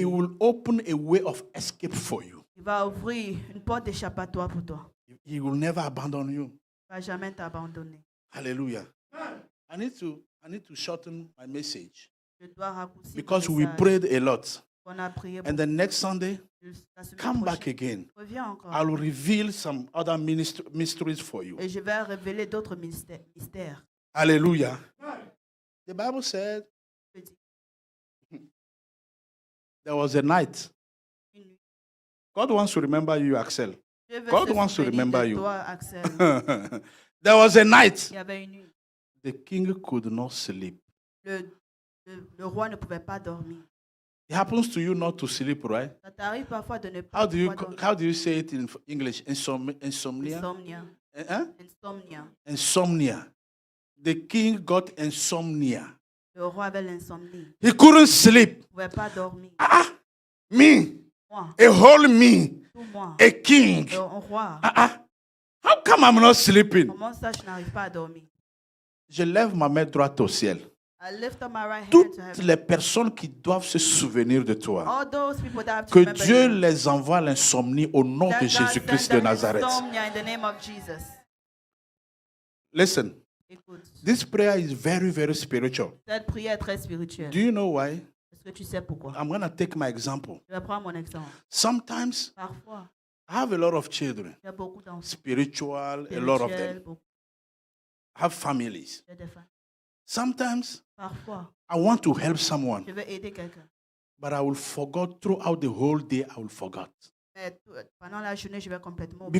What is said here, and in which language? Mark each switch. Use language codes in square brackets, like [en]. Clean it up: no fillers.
[en] he will open a way of escape for you. [fr] il va ouvrir une porte d'échappatoire pour toi. [en] He will never abandon you. [fr] Il ne va jamais t'abandonner. [en] Hallelujah. I need to shorten my message [fr] Je dois raccourcir [en] because [fr] mon [en] we [fr] message. [en] prayed a lot. [fr] On a prié [en] And [fr] beaucoup. [en] the next Sunday, [fr] La semaine [en] come back [fr] prochaine, [en] again. [fr] reviens encore. [en] I'll reveal some other mysteries for you. [fr] Et je vais révéler d'autres mystères. [en] Hallelujah. The Bible said [fr] Je dis, [en] there was a night. [fr] une nuit. [en] God wants to remember you, Axel. [fr] Dieu veut [en] God [fr] se [en] wants to [fr] souvenir [en] remember [fr] de [en] you. [fr] toi, Axel. [en] There was a night. [fr] Il y avait une nuit. [en] The king could not sleep. [fr] Le roi ne pouvait pas dormir. [en] It happens to you not to sleep, right? [fr] Ça t'arrive parfois de ne pas [en] How do you [fr] pouvoir dormir. [en] how do you say it in English? Insomnia. Insomnia. Eh? Insomnia. Insomnia. The king got insomnia. [fr] Le roi avait l'insomnie. [en] He couldn't sleep. [fr] Il ne pouvait pas dormir. [en] Me, [fr] Moi, [en] a whole me, [fr] tout moi, [en] a king. [fr] un roi. [en] How come I'm not sleeping? [fr] Comment ça, je n'arrive pas à dormir? Je lève ma main droite au ciel. [en] I lift up my right hand [fr] Toutes [en] to heaven. [fr] les personnes qui doivent se souvenir de toi, [en] All those people that have to [fr] que [en] remember [fr] Dieu [en] you. [fr] les envoie l'insomnie au nom [en] That [fr] de [en] God [fr] Jésus-Christ [en] send [fr] de [en] them [fr] Nazareth. [en] insomnia in the name of Jesus. Listen, [fr] Écoute, [en] this prayer is very, very spiritual. [fr] cette prière est très spirituelle. [en] Do you know why? [fr] Est-ce que tu sais pourquoi? [en] I'm going to take my example. [fr] Je vais prendre mon exemple. [en] Sometimes [fr] Parfois, [en] I have a lot of children, [fr] il y a beaucoup d'enfants [en] spiritual, a lot of [fr] spirituels, [en] them. [fr] beaucoup [en] I have families. [fr] de femmes. [en] Sometimes [fr] Parfois, [en] I want to help someone, [fr] je veux aider quelqu'un. [en] but I will forget throughout the whole day. I will forget [fr] Mais pendant la journée, je vais complètement oublier.